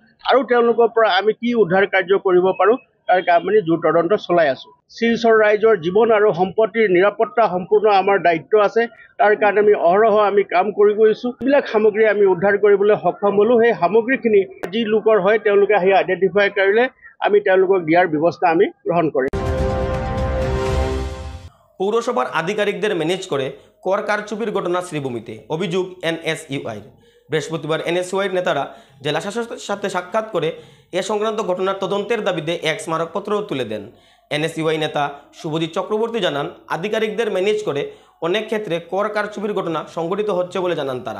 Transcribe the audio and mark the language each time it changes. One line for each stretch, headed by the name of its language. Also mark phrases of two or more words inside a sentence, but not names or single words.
Assamese: আৰু তেওঁলোকৰ পৰা আমি কি উদ্ধাৰ কাৰ্য কৰিব পাৰোঁ তাৰ আমি জোৰ তদন্ত চলাই আছোঁ। শিলচৰ ৰাইজৰ জীৱন আৰু সম্পত্তিৰ নিৰাপত্তা সম্পূৰ্ণ আমাৰ দায়িত্ব আছে। তাৰ কাৰণে আমি অহৰহ আমি কাম কৰি গৈছোঁ। এইবিলাক সামগ্ৰী আমি উদ্ধাৰ কৰিবলৈ সক্ষম হ'লোঁ। সেই সামগ্ৰীখিনি যি লোকৰ হয় তেওঁলোকে সেই আইডেণ্টিফাই কৰিলে আমি তেওঁলোকক দিয়াৰ ব্যৱস্থা আমি গ্ৰহণ কৰিম।
Bangla: পৌরসভার আধিকারিকদের ম্যানেজ করে কর কারচুপির ঘটনা শ্রীভূমিতে, অভিযোগ এনএসইউআই। বৃহস্পতিবার এনএসইউআইয়ের নেতারা জেলা শাসকের সাথে সাক্ষাৎ করে এ সংক্রান্ত ঘটনার তদন্তের দাবিতে এক স্মারকপত্র তুলে দেন। এনএসইউআই নেতা শুভজিৎ চক্রবর্তী জানান, আধিকারিকদের ম্যানেজ করে অনেক ক্ষেত্রে কর কারচুপির ঘটনা সংঘটিত হচ্ছে বলে জানান তারা।